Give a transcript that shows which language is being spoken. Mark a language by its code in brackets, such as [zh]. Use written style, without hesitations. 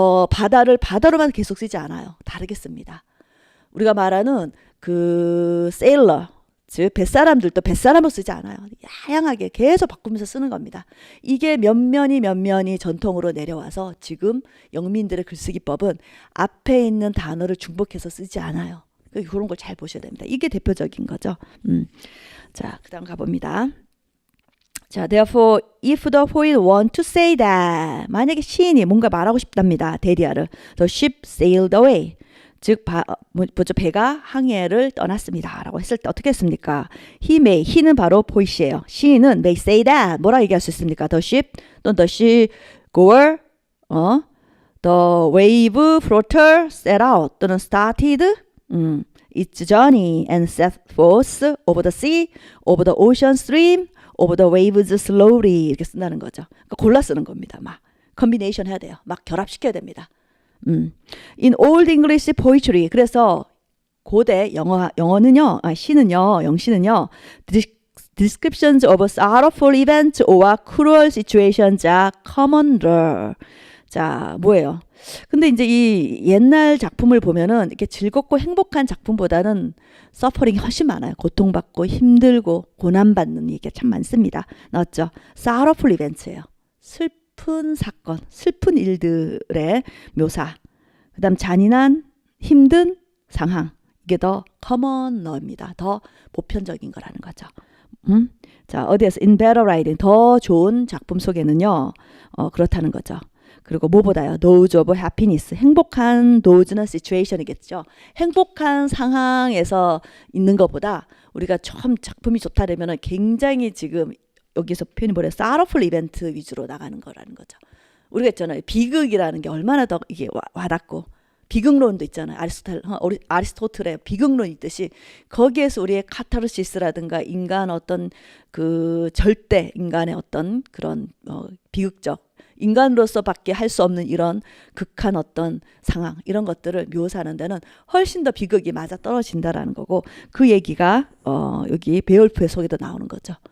[ko] 바다를 바다로만 계속 쓰지 않아요. 다르게 씁니다. 우리가 말하는 그 sailor, 즉 뱃사람들도 뱃사람으로 쓰지 않아요. 다양하게 계속 바꾸면서 쓰는 겁니다. 이게 면면이 전통으로 내려와서 지금 영민들의 글쓰기법은 앞에 있는 단어를 중복해서 쓰지 않아요. 그런 걸 잘 보셔야 됩니다. 이게 대표적인 거죠. 자, 그 다음 가봅니다. [en] 자, therefore, if the poet want to say that, [ko] 만약에 시인이 뭔가 말하고 싶답니다. 대리아를. [en] The ship sailed away. [ko] 즉, 배가 항해를 떠났습니다. 라고 했을 때 어떻게 했습니까? he는 바로 poet이에요. 시인은 [en] may say that. [ko] 뭐라 얘기할 수 있습니까? [en] The ship, 또는 the sea goer, the wave floater set out, 또는 started, its journey and set forth over the sea, over the ocean stream, over the waves slowly [ko] 이렇게 쓴다는 거죠. 그러니까 골라 쓰는 겁니다. 막 컨비네이션 해야 돼요. 막 결합시켜야 됩니다. [en] In Old English poetry [ko] 그래서 고대 영어는요, 시는요, 영시는요, [en] descriptions of sorrowful events or cruel situations are commoner. [ko] 자, 뭐예요? 근데 이제 이 옛날 작품을 보면은 이렇게 즐겁고 행복한 작품보다는 서퍼링이 훨씬 많아요. 고통받고 힘들고 고난받는 얘기가 참 많습니다. 나왔죠? sorrowful events예요. 슬픈 사건, 슬픈 일들의 묘사. 그 다음 잔인한 힘든 상황. 이게 더 commoner입니다. 더 보편적인 거라는 거죠. 자, 어디에서 [en] in better writing, [ko] 더 좋은 작품 속에는요. 그렇다는 거죠. 그리고 뭐보다요? [en] those of happiness, [ko] 행복한 [en] those는 situation이겠죠. [ko] 행복한 상황에서 있는 것보다 우리가 처음 작품이 좋다 그러면 굉장히 지금 여기서 표현이 뭐래요? sorrowful event 위주로 나가는 거라는 거죠. 우리가 있잖아요. 비극이라는 게 얼마나 더 이게 와닿고 비극론도 있잖아요. 아리스토텔의 비극론 있듯이 거기에서 우리의 카타르시스라든가 인간 어떤 그 절대 인간의 어떤 그런 비극적 인간으로서밖에 할 수 없는 이런 극한 어떤 상황 이런 것들을 묘사하는 데는 훨씬 더 비극이 맞아 떨어진다라는 거고 그 얘기가 여기 베올프의 속에도 나오는 거죠.